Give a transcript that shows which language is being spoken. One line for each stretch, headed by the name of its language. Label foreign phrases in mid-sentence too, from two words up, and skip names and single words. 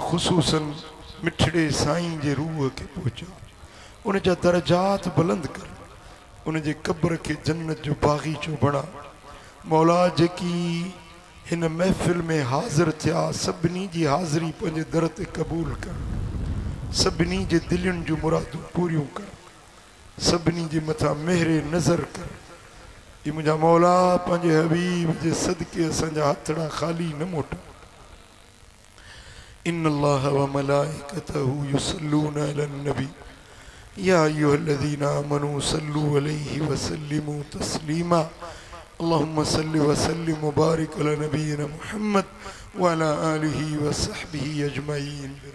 Sindhi: ख़ुसूसन मिठड़े साईं जे रूह के पहुचा उन जा दर्जात बुलंद कर उन जे कब्र के जन्नत जो बागीचो बणा मौला जेकी हिन महफ़िल में हाज़िर थिया सभिनी जी हाज़िरी पंहिंजे दर ते क़बूल कर सभिनी जे दिलयुनि जूं मुरादूं पूरियूं कर सभिनी जे मथां मेहरे नज़र कर ये मुंहिंजा मौला पंहिंजे हबीब जे सदके असांजा हथड़ा ख़ाली न मोटा
Arabic: إن الله وملائكته يصلون على النبي يا أيها الذين آمنوا صلوا عليه وسلموا تسليما اللهم صل وسلم وبارك على نبينا محمد وعلى آله وصحبه أجمعين